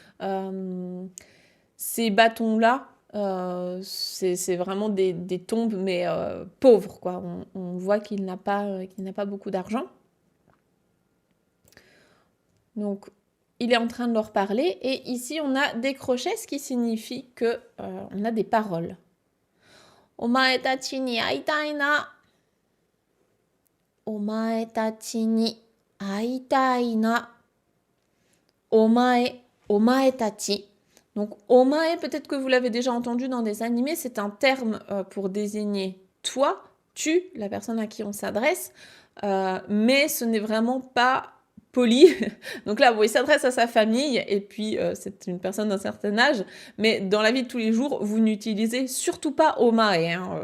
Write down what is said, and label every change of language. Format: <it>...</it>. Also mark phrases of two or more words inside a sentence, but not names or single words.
<fr>Ces bâtons-là, c'est vraiment des tombes, mais pauvres, quoi. On voit qu'il n'a pas beaucoup d'argent. Donc, il est en train de leur parler, et ici, on a des crochets, ce qui signifie que on a des paroles.</fr> <ja>お前たちに会いたいな. お前たちに会いたいな. お前たち.</ja> <fr>Donc, omae, peut-être que vous l'avez déjà entendu dans des animés, c'est un terme pour désigner toi, tu, la personne à qui on s'adresse, mais ce n'est vraiment pas poli. Donc là, bon, il s'adresse à sa famille, et puis c'est une personne d'un certain âge, mais dans la vie de tous les jours, vous n'utilisez surtout pas omae, hein.</fr>